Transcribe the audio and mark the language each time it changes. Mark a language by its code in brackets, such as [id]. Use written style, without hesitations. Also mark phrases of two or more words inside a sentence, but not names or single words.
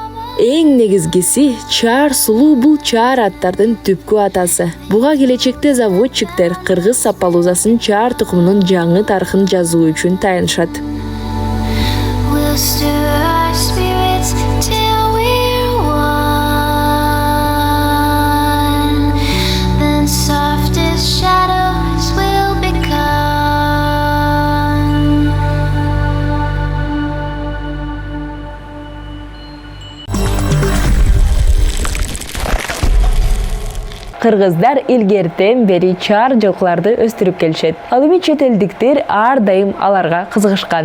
[ky] Эң негизгиси Чар сулуу бул Чар аттардын түпкү атасы. Буга келечекте заводчиктер кыргыз Аппалузасын Чар тукумунун жаңы тарыхын жазуу үчүн таянышат. [en] We'll stir our spirits till we're one. Then softest shadows will become. [ky] Кыргыздар илгертен бери чар жылкыларды өстүрүп келишет. Ал эми чет элдиктер ар дайым аларга кызыгышкан.